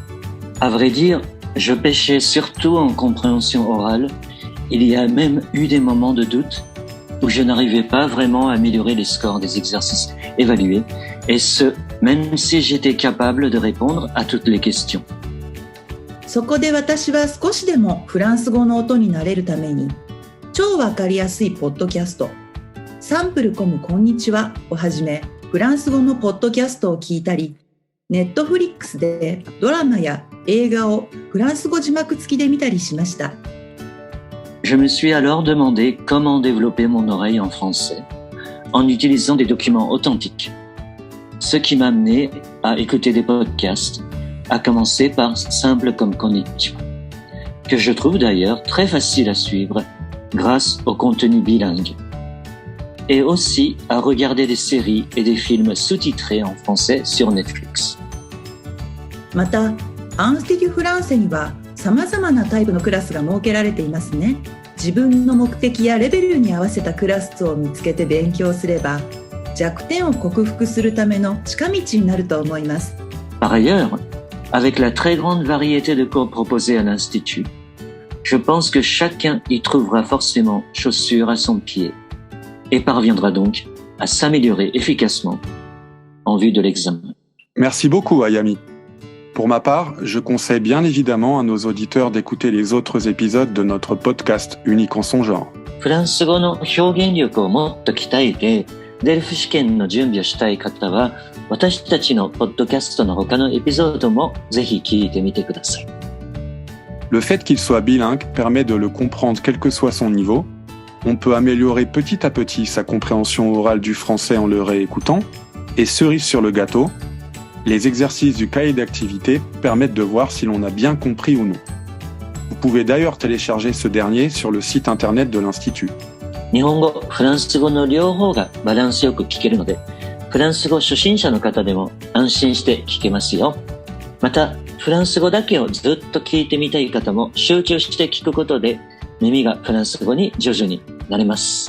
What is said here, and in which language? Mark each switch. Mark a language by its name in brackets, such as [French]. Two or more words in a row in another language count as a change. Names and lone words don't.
[French] À vrai dire, je pêchais surtout en compréhension orale. Il y a même eu des moments de doute où je n'arrivais pas vraiment à améliorer les scores des exercices évalués, et ce, même si j'étais capable de répondre à toutes les questions. [Japanese] そこで私は少しでもフランス語の音になれるために、超わかりやすいポッドキャスト、サンプルコムこんにちはをはじめ、フランス語のポッドキャストを聞いたり、ネットフリックスでドラマや映画をフランス語字幕付きで見たりしました。 [French] Je me suis alors demandé comment développer mon oreille en français en utilisant des documents authentiques. Ce qui m'a amené à écouter des podcasts, à commencer par Simple comme Konnichiwa, que je trouve d'ailleurs très facile à suivre grâce au contenu bilingue, et aussi à regarder des séries et des films sous-titrés en français sur Netflix. [Japanese] また、アンスティデュフランセには様々なタイプのクラスが設けられていますね。自分の目的やレベルに合わせたクラスを見つけて勉強すれば、弱点を克服するための近道になると思います。 [French] Par ailleurs, avec la très grande variété de cours proposés à l'Institut, je pense que chacun y trouvera forcément chaussure à son pied et parviendra donc à s'améliorer efficacement en vue de l'examen. Merci beaucoup, Ayami. Pour ma part, je conseille bien évidemment à nos auditeurs d'écouter les autres épisodes de notre podcast unique en son genre. [Japanese] フランス語の表現力をもっと鍛えて、デルフ試験の準備をしたい方は、私たちのポッドキャストの他のエピソードもぜひ聞いてみてください。 [French] Le fait qu'il soit bilingue permet de le comprendre quel que soit son niveau. On peut améliorer petit à petit sa compréhension orale du français en le réécoutant. Et cerise sur le gâteau, les exercices du cahier d'activité permettent de voir si l'on a bien compris ou non. Vous pouvez d'ailleurs télécharger ce dernier sur le site internet de l'Institut. [Japanese] 日本語、フランス語の両方がバランスよく聞けるので、フランス語初心者の方でも安心して聞けますよ。また、フランス語だけをずっと聞いてみたい方も集中して聞くことで耳がフランス語に徐々になれます。